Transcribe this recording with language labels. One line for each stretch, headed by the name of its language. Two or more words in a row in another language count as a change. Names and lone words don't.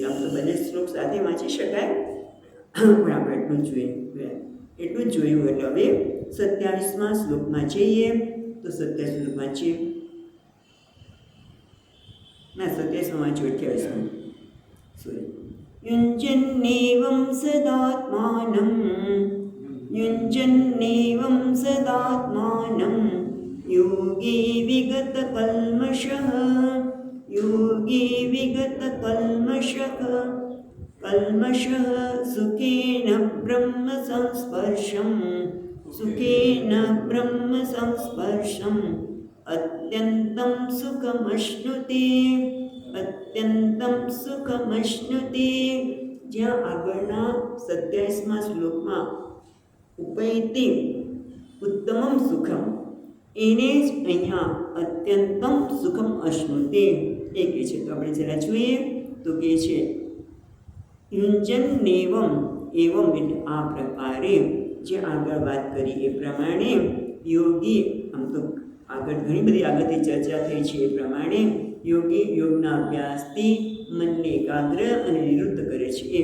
Gujarati: આમ તો બંને શ્લોક સાથે વાંચી શકાય, પણ આપણે એટલું જ જોયું. એટલે હવે 27મા શ્લોકમાં જઈએ તો 27 શ્લોક વાંચીએ. ના 27માં વાંચ્યું, 28માં સોરી.
Sanskrit: युञ्जन्नेवं सदात्मानं योगी विगतकल्मषः सुखेन ब्रह्म संस्पर्शम् अत्यन्तं सुखमश्नुते.
Gujarati: જ્યાં આગળના 27મા શ્લોકમાં
Sanskrit: ઉપૈતિ ઉત્તમમ સુખમ,
Gujarati: એને જ અહીંયા
Sanskrit: અત્યંતમ સુખમ અશ્નુતે
Gujarati: એ કહે છે. તો આપણે જરા જોઈએ તો કહે છે યુંજન્નેવમ, એવમ એટલે આ પ્રકારે જે આગળ વાત કરી એ પ્રમાણે યોગી, આમ તો આગળ ઘણી બધી આગળથી ચર્ચા થઈ છે એ પ્રમાણે યોગી યોગના અભ્યાસથી મનને એકાગ્ર અને નિવૃત્ત કરે છે.